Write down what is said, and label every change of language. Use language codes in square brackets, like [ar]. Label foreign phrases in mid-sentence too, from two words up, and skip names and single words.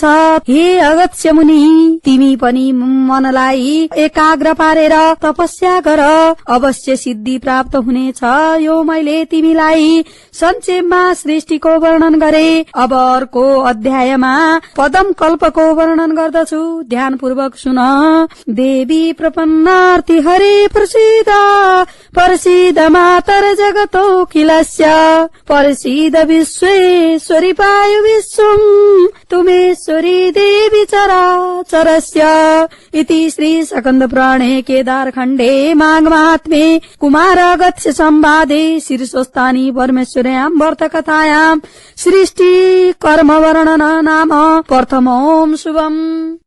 [ne] हे अगस्त्य मुनि, तिमी पनि मनलाई एकाग्र पारेर तपस्या गर, अवश्य सिद्धि प्राप्त हुनेछ। यो मैले तिमीलाई संक्षेपमा सृष्टिको वर्णन गरे। अब अर्को अध्यायमा पदम कल्पको वर्णन गर्दछु, ध्यानपूर्वक सुन। [sa] देवी प्रपन्नार्ति हरे प्रसीद, प्रसीद मातर जगतो किलस्य, प्रसीद विश्वेश्वरी पायु विश्वम्, तुमेश्वरी देवी चराचरस्य। इति श्री स्कन्द पुराणे केदारखण्डे माघमाहात्म्ये कुमारागस्य संवादे शीर्षस्थानी परमेश्वर्यां व्रतकथायां सृष्टि कर्म वर्णन नाम प्रथमों शुभम्।